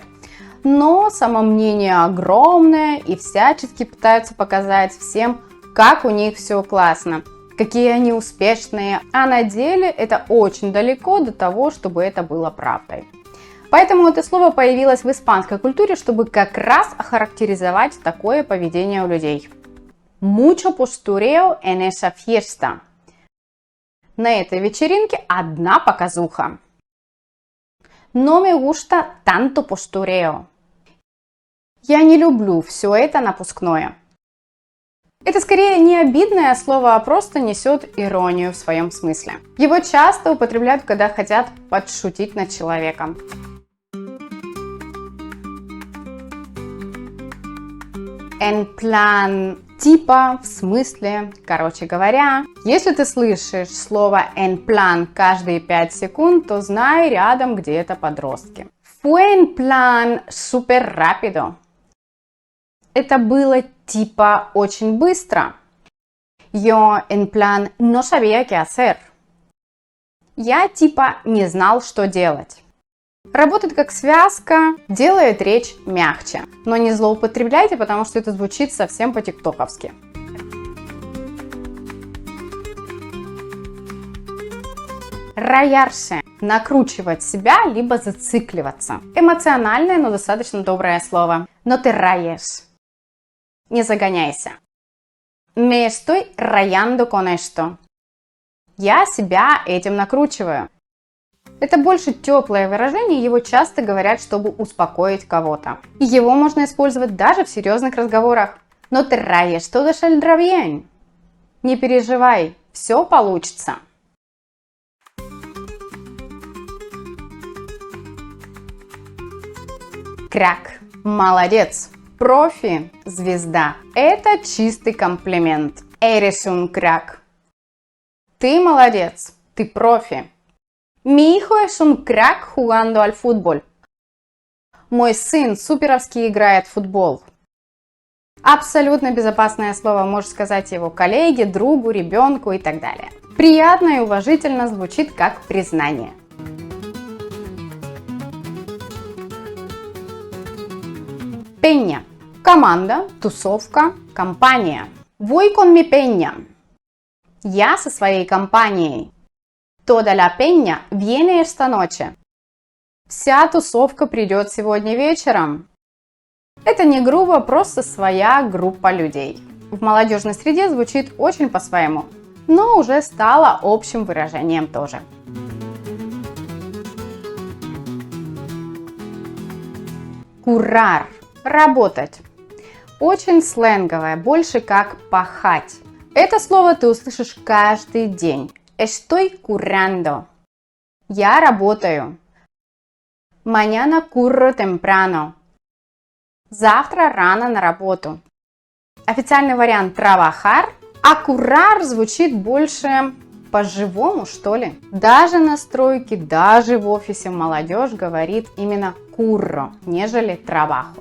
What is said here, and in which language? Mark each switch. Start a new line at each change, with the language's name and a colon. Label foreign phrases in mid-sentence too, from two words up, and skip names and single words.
Russian: Но самомнение огромное и всячески пытаются показать всем, как у них все классно. какие они успешные, а на деле это очень далеко до того, чтобы это было правдой. Поэтому это слово появилось в испанской культуре, чтобы как раз охарактеризовать такое поведение у людей.
Spanish: Mucho postureo en esa fiesta.
Russian: На этой вечеринке одна показуха.
Spanish: No me gusta tanto postureo.
Russian: Я не люблю все это напускное. Это скорее не обидное слово, а просто несет иронию в своем смысле. Его часто употребляют, когда хотят подшутить над человеком.
Spanish: En plan,
Russian: типа, в смысле, короче говоря. Если ты слышишь слово
Spanish: en plan
Russian: каждые 5 секунд, то знай, рядом где-то подростки.
Spanish: Fue en plan súper rápido.
Russian: Это было типа очень быстро.
Spanish: Yo en plan no sabía qué hacer.
Russian: Я типа не знал, что делать. Работает как связка, делает речь мягче. Но не злоупотребляйте, потому что это звучит совсем по-тиктоковски. Rayarse – накручивать себя, либо зацикливаться. Эмоциональное, но достаточно доброе слово.
Spanish: No te rayes.
Russian: Не загоняйся.
Spanish: Me estoy rayando con esto.
Russian: Я себя этим накручиваю. Это больше теплое выражение, его часто говорят, чтобы успокоить кого-то. И его можно использовать даже в серьезных разговорах.
Spanish: No te rayes, todo saldrá bien.
Russian: Не переживай, все получится. Крак. Молодец. Профи. Звезда. Это чистый комплимент.
Spanish: Eres un crack.
Russian: Ты молодец. Ты профи.
Spanish: Mi hijo es un crack jugando al fútbol.
Russian: Мой сын суперовски играет в футбол. Абсолютно безопасное слово, можешь сказать его коллеге, другу, ребенку и так далее. Приятно и уважительно звучит как признание. Peña. Команда, тусовка, компания.
Spanish: Voy con mi peña.
Russian: Я со своей компанией.
Spanish: Toda la peña viene esta noche.
Russian: Вся тусовка придет сегодня вечером. Это не грубо, просто своя группа людей. В молодежной среде звучит очень по-своему, но уже стало общим выражением тоже. Currar – работать. Очень сленговое, больше как пахать. Это слово ты услышишь каждый день.
Spanish: Estoy currando.
Russian: Я работаю.
Spanish: Mañana curro temprano.
Russian: Завтра рано на работу. Официальный вариант trabajar, а currar звучит больше по-живому, что ли. Даже на стройке, даже в офисе молодежь говорит именно curro, нежели trabajo.